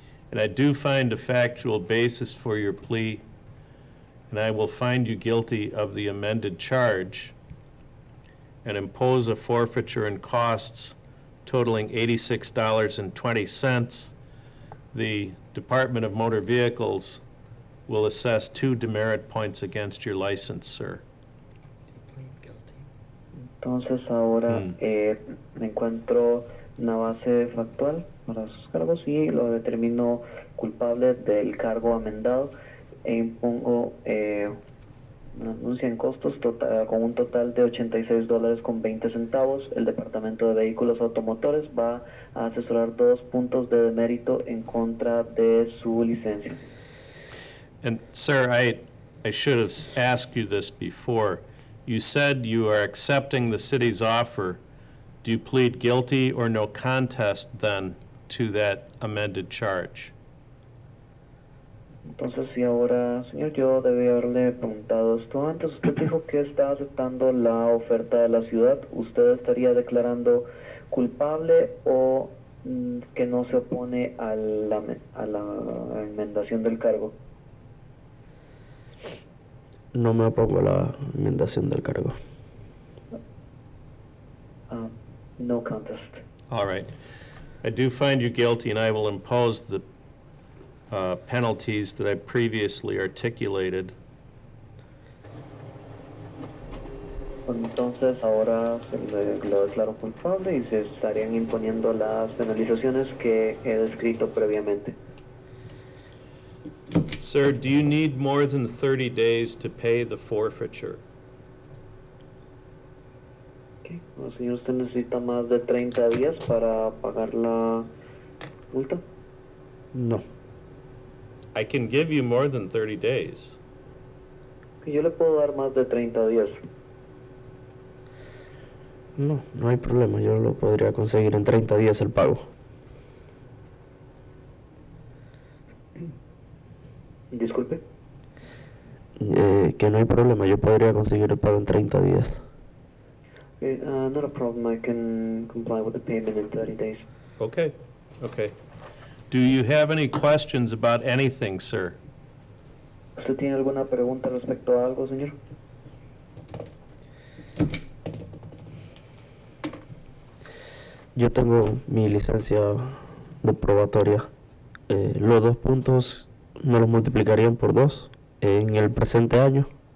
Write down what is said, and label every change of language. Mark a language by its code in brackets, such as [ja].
[en] And I do find a factual basis for your plea, and I will find you guilty of the amended charge and impose a forfeiture and costs totaling $86.20. The Department of Motor Vehicles will assess 2 demerit points against your license, sir. [es] Entonces, ahora me encuentro una base factual para sus cargos y lo determino culpable del cargo amendado e impongo una denuncia en costos con un total de $86.20. El Departamento de Vehículos Automotores va a asesorar 2 puntos de demérito en contra de su licencia. [en] And sir, I should have asked you this before. You said you are accepting the city's offer. Do you plead guilty or no contest then to that amended charge? [es] Entonces, si ahora, señor, yo debí haberle preguntado esto antes. Usted dijo que está aceptando la oferta de la ciudad. ¿Usted estaría declarando culpable o que no se opone a la enmendación del cargo? No me opongo a la enmendación del cargo. [en] No contest. All right. I do find you guilty, and I will impose the penalties that I previously articulated. [es] Entonces, ahora lo declaro culpable y se estarían imponiendo las penalizaciones que he descrito previamente. [en] Sir, do you need more than 30 days to pay the forfeiture? Okay. [es] Bueno, señor, ¿usted necesita más de 30 días para pagar la multa? No. [en] I can give you more than 30 days. [es] Que yo le puedo dar más de 30 días. No, no hay problema. Yo lo podría conseguir en 30 días el pago. Disculpe. Que no hay problema, yo podría conseguir el pago en 30 días. [en] Okay, not a problem. I can comply with the payment in 30 days. Okay, okay. Do you have any questions about anything, sir? [es] ¿Usted tiene alguna pregunta respecto a algo, señor? Yo tengo mi licencia de probatoria. Los 2 puntos me los multiplicarían por 2 en el presente año.